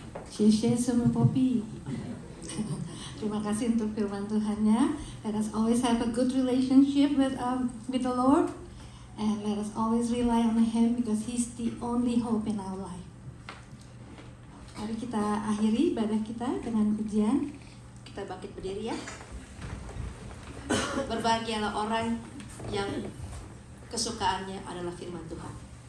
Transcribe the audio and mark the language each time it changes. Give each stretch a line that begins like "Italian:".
Indonesian: Share sama Poppy. Terima kasih untuk firman Tuhannya.
English: Let us always have a good relationship with the Lord, and let us always rely on Him because He's the only hope in our life.
Indonesian: Mari kita akhiri ibadah kita dengan pujian. Kita bangkit berdiri ya. Berbahagialah orang yang kesukaannya adalah firman Tuhan.